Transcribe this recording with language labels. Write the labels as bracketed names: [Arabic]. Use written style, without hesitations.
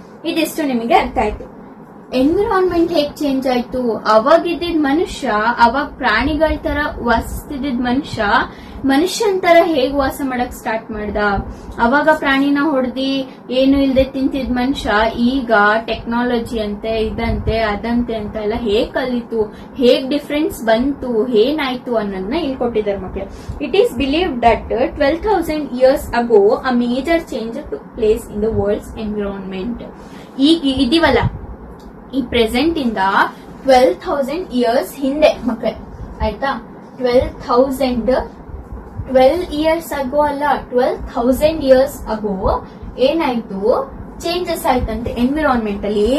[Kannada] ಇದಿಷ್ಟು ನಿಮಗೆ ಅರ್ಥ ಆಯ್ತು. ಎನ್ವಿರಾನ್ಮೆಂಟ್ ಹೇಗ್ ಚೇಂಜ್ ಆಯ್ತು, ಅವಾಗ ಇದ್ದಿದ್ ಮನುಷ್ಯ, ಅವಾಗ ಪ್ರಾಣಿಗಳ ತರ ವಾಸಿಸ್ತಿದ್ದ ಮನುಷ್ಯ ಮನುಷ್ಯನ್ ತರ ಹೇಗ್ ವಾಸ ಮಾಡಕ್ ಸ್ಟಾರ್ಟ್ ಮಾಡ್ದ. ಅವಾಗ ಪ್ರಾಣಿನ ಹೊಡೆದಿ ಏನು ಇಲ್ದೆ ತಿಂತಿದ್ ಮನುಷ್ಯ ಈಗ ಟೆಕ್ನಾಲಜಿ ಅಂತೆ ಇದಂತೆ ಅದಂತೆ ಅಂತ ಎಲ್ಲ ಹೇಗ್ ಕಲಿತು, ಹೇಗ್ ಡಿಫ್ರೆನ್ಸ್ ಬಂತು, ಏನಾಯ್ತು ಅನ್ನೋದನ್ನ ಹೇಳ್ಕೊಟ್ಟಿದ್ದಾರೆ ಮಕ್ಳು. [English] It is believe that 12,000 years ago a major change took place in the world's environment. [Kannada] ಈಗ ಇದೀವಲ್ಲ ಈ ಪ್ರೆಸೆಂಟ್ ಇಂದ 12,000 years ಹಿಂದೆ ಮಕ್ಕಳೇ, ಆಯ್ತಾ, 12 years ago ಅಲ್ಲ, [English] 12,000 years ago [Kannada] ಏನಾಯ್ತು, ಚೇಂಜಸ್ ಆಯ್ತಂತೆ ಎನ್ವಿರಾನ್ಮೆಂಟ್ ಅಲ್ಲಿ.